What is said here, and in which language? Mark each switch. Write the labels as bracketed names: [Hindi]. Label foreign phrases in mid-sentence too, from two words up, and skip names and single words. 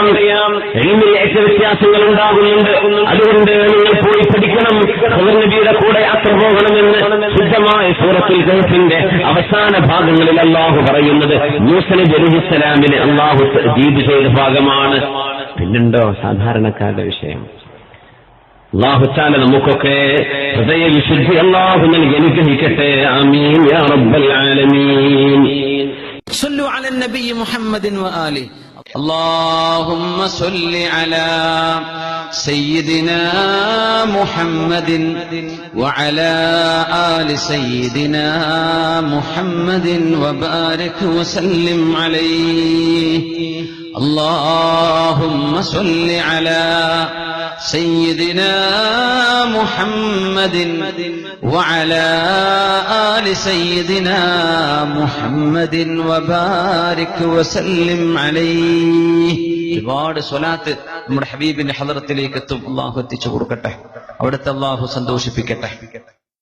[Malayalam] ഇൽമിൽ വ്യത്യാസങ്ങൾ ഉണ്ടാകുന്നുണ്ട്. അതുകൊണ്ട് നിങ്ങൾ പോയി പഠിക്കണം, ഖദർ നബിയുടെ കൂടെ യാത്ര പോകണമെന്ന് ശുദ്ധമായ സൂറത്തുൽ കഹ്ഫിന്റെ അവസാന ഭാഗങ്ങളിൽ അല്ലാഹു പറയുന്നത് മൂസ നബി അലൈഹിസ്സലാമിനെ അല്ലാഹു തഅദീബ് ചെയ്ത ഭാഗമാണ്. പിന്നുണ്ടോ സാധാരണക്കാരുടെ വിഷയം? [Arabic] الله تعالى [Malayalam] നമുക്കൊക്കെ ഹൃദയ വിശുദ്ധി അല്ലാഹു നൽകി അനുഗ്രഹിക്കട്ടെ. [Arabic] آمين يا رب العالمين. صلوا على النبي محمد وآله. اللهم صل على سيدنا محمد وعلى آل سيدنا محمد وبارك وسلم عليه. اللهم صل على سيدنا محمد وعلى آل سيدنا محمد وبارك وسلم عليه. [Malayalam] ഒരുപാട് സ്വലാത്ത് നമ്മുടെ ഹബീബിന്റെ ഹളറത്തിലേക്ക് എത്തും. അള്ളാഹു എത്തിച്ചു കൊടുക്കട്ടെ, അവിടുത്തെ അള്ളാഹു സന്തോഷിപ്പിക്കട്ടെ.